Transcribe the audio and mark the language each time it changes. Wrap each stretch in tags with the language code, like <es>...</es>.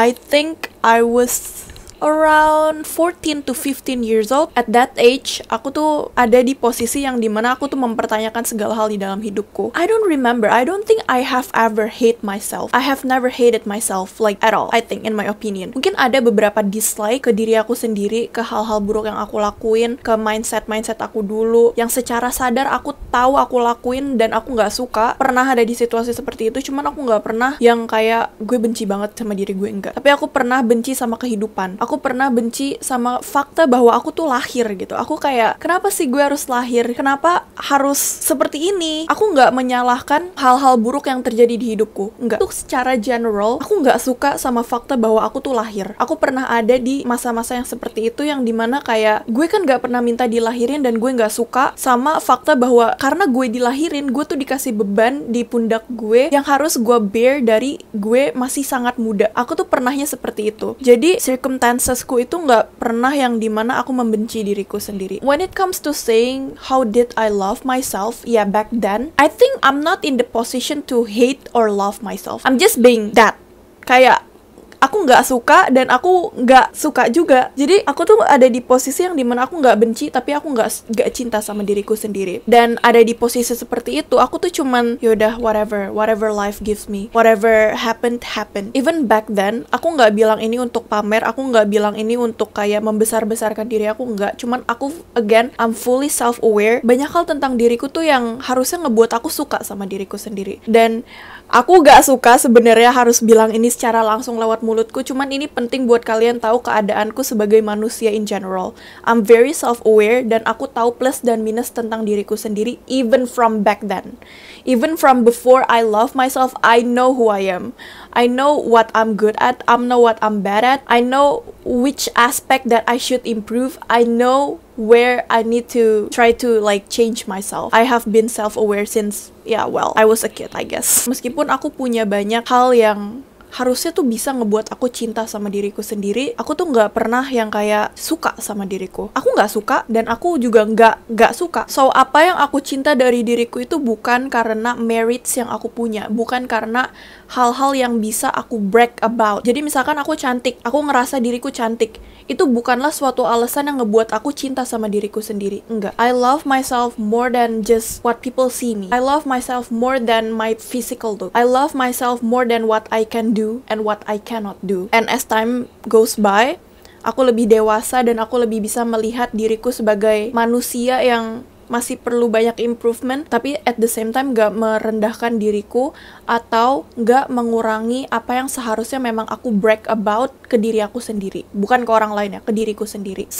<en>I think I was around 14 to 15 years old. At that age,</en> <id>aku tuh ada di posisi yang dimana aku tuh mempertanyakan segala hal di dalam hidupku.</id> <en>I don't remember. I don't think I have ever hate myself. I have never hated myself like at all, I think, in my opinion.</en> <id>Mungkin ada beberapa dislike ke diri aku sendiri, ke hal-hal buruk yang aku lakuin, ke mindset aku dulu, yang secara sadar aku tahu aku lakuin dan aku nggak suka. Pernah ada di situasi seperti itu, cuman aku nggak pernah yang kayak gue benci banget sama diri gue, enggak. Tapi aku pernah benci sama kehidupan. Aku pernah benci sama fakta bahwa aku tuh lahir gitu. Aku kayak, kenapa sih gue harus lahir? Kenapa harus seperti ini? Aku nggak menyalahkan hal-hal buruk yang terjadi di hidupku. Enggak. Untuk secara general, aku nggak suka sama fakta bahwa aku tuh lahir. Aku pernah ada di masa-masa yang seperti itu, yang dimana kayak, gue kan nggak pernah minta dilahirin, dan gue nggak suka sama fakta bahwa karena gue dilahirin, gue tuh dikasih beban di pundak gue yang harus gue bear dari gue masih sangat muda. Aku tuh pernahnya seperti itu. Jadi, circumstancesku itu nggak pernah yang dimana aku membenci diriku sendiri.</id> <en>When it comes to saying how did I love myself, yeah, back then, I think I'm not in the position to hate or love myself. I'm just being that.</en> <id>Kayak, aku nggak suka dan aku nggak suka juga. Jadi aku tuh ada di posisi yang dimana aku nggak benci, tapi aku nggak cinta sama diriku sendiri. Dan ada di posisi seperti itu, aku tuh cuman yaudah</id> <en>whatever life gives me, whatever happen. Even back then,</en> <id>aku nggak bilang ini untuk pamer, aku nggak bilang ini untuk kayak membesar-besarkan diri aku, nggak. Cuman aku</id> <en>again, I'm fully self-aware.</en> <id>Banyak hal tentang diriku tuh yang harusnya ngebuat aku suka sama diriku sendiri. Dan aku gak suka sebenarnya harus bilang ini secara langsung lewat mulutku, cuman ini penting buat kalian tahu keadaanku sebagai manusia in general.</id> <en>I'm very self-aware</en> <id>dan aku tahu plus dan minus tentang diriku sendiri,</id> <en>even from back then. Even from before I love myself, I know who I am. I know what I'm good at, I know what I'm bad at, I know which aspect that I should improve, I know where I need to try to like change myself. I have been self-aware since, I was a kid, I guess.</en> <id>Meskipun aku punya banyak hal yang harusnya tuh bisa ngebuat aku cinta sama diriku sendiri, aku tuh nggak pernah yang kayak suka sama diriku. Aku nggak suka dan aku juga nggak suka. So apa yang aku cinta dari diriku itu bukan karena merits yang aku punya, bukan karena hal-hal yang bisa aku brag about. Jadi misalkan aku cantik, aku ngerasa diriku cantik, itu bukanlah suatu alasan yang ngebuat aku cinta sama diriku sendiri. Enggak.</id> <en>I love myself more than just what people see me. I love myself more than my physical look. I love myself more than what I can do and what I cannot do. And as time goes by,</en> <id>aku lebih dewasa dan aku lebih bisa melihat diriku sebagai manusia yang masih perlu banyak improvement, tapi</id> <en>at the same time</en> <id>gak merendahkan diriku atau gak mengurangi apa yang seharusnya memang aku brag about ke diri aku sendiri, bukan ke orang lain ya, ke diriku sendiri.</id>